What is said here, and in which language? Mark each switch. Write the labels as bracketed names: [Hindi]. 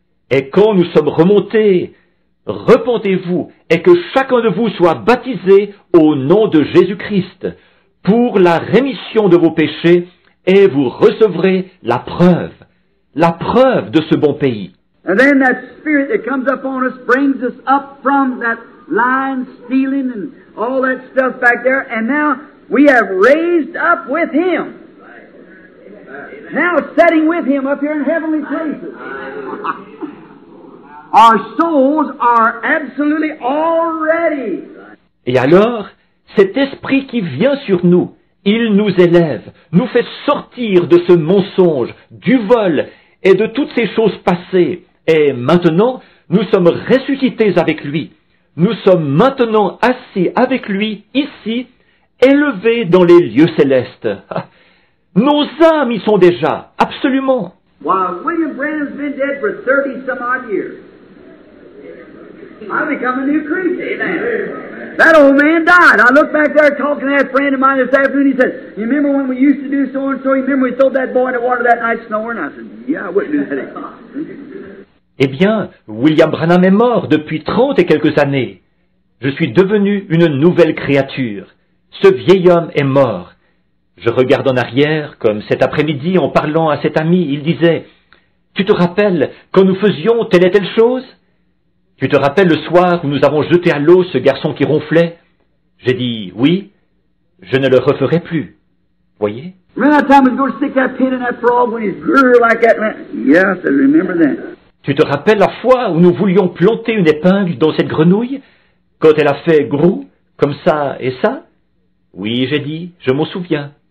[French] Et quand nous sommes remontés, repentez-vous, et que chacun de vous soit baptisé au nom de Jésus-Christ, pour la rémission de vos péchés, et vous recevrez la preuve de ce bon pays. [English] And then that spirit that comes up on us brings us up from that lying, stealing, and all that stuff back there, and now we have raised up with him. Now setting with him up here in heavenly places. Our souls are absolutely already. [French] Et alors, cet esprit qui vient sur nous, il nous élève, nous fait sortir de ce mensonge, du vol et de toutes ces choses passées. Et maintenant, nous sommes ressuscités avec lui. Nous sommes maintenant assis avec lui ici, élevés dans les lieux célestes. Nos âmes y sont déjà, absolument. [English] While William Branham's been dead for 30-some odd years, I become a new creature. Amen. That old man died. I looked back there talking to that friend of mine this afternoon. He said, "You remember when we used to do so and so? You remember we threw that boy in the water that night snoring?" I said, "Yeah, I wouldn't do that anymore." [French] Eh bien, William Branham est mort depuis 30 et quelques années. Je suis devenu une nouvelle créature. Ce vieil homme est mort. Je regarde en arrière, comme cet après-midi, en parlant à cet ami, il disait, « Tu te rappelles quand nous faisions telle et telle chose? Tu te rappelles le soir où nous avons jeté à l'eau ce garçon qui ronflait? » J'ai dit, « Oui, je ne le referai plus. » Voyez? [English] Remember that time we was going to stick that pin in that frog when he's grrr like that? Yeah, I said, remember that. [French] Tu te rappelles la fois où nous voulions planter une épingle dans cette grenouille, quand elle a fait grou, comme ça et ça? Oui, j'ai dit, je m'en souviens.